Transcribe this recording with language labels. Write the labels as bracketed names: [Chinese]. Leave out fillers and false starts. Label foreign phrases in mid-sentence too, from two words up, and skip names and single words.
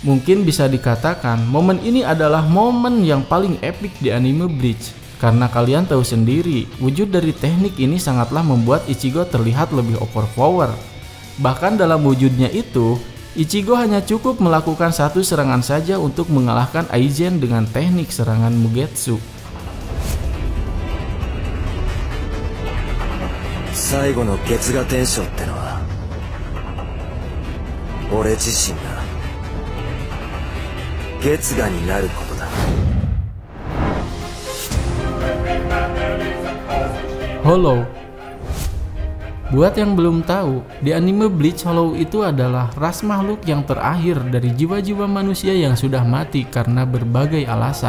[Indonesian] Mungkin bisa dikatakan momen ini adalah momen yang paling epik di anime Bleach. Karena kalian tahu sendiri, wujud dari teknik ini sangatlah membuat Ichigo terlihat lebih overpower. Bahkan dalam wujudnya itu, Ichigo hanya cukup melakukan satu serangan saja untuk mengalahkan Aizen dengan teknik serangan Mugetsu. [Japanese] 最後の月牙天章ってのは俺自身が月牙になることだ。 [Indonesian] Hollow. Buat yang belum tahu, di anime Bleach, Hollow itu adalah ras makhluk yang terakhir dari jiwa-jiwa manusia yang sudah mati karena berbagai alasan.